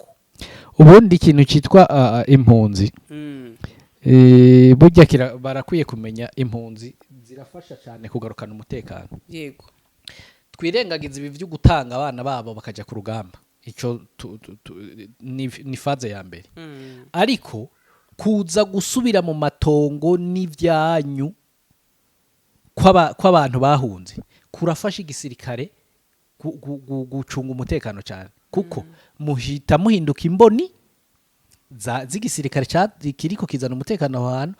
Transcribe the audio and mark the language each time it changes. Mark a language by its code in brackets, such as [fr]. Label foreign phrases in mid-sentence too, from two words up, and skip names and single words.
[rw] ubundi ikintu cyitwa impunzi burya barakwiye kumenya impunzi zirafasha cyane kugarukana umutekano. Yego. Twirengagiza ibi byo gutanga abana babo bakajya ku rugamba. Icyo ni faze ya mbere. Ariko kuza gusubira mu matongo n'ibyanyu kw'abantu bahunze kurafasha igisirikare gucunga umutekano cyane kuko muhita muhinduka imboni z'igisirikare kiriko kizana umutekano aho hantu.